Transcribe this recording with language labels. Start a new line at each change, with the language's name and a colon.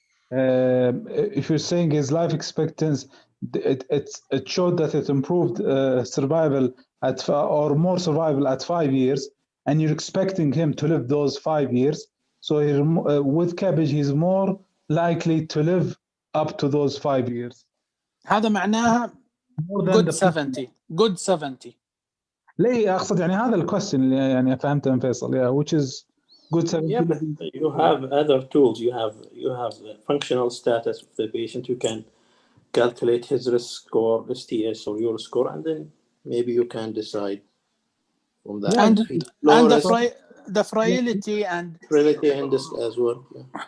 English: If you're saying his life expectancy, it showed that it improved survival or more survival at 5 years, and you're expecting him to live those 5 years. So with cabbage, he's more likely to live up to those 5 years.
Arabic: هذا معناها
English: good 70 good 70.
Arabic: ليه أقصد يعني هذا الكويستشن اللي يعني فهمته من فيصل
English: which is good 70. Yeah, but you have other tools. You have the functional status of the patient. You can calculate his risk score, STS or your score, and then maybe you can decide from the Yeah, And low and the risk the frailty and frailty index as well. Yeah.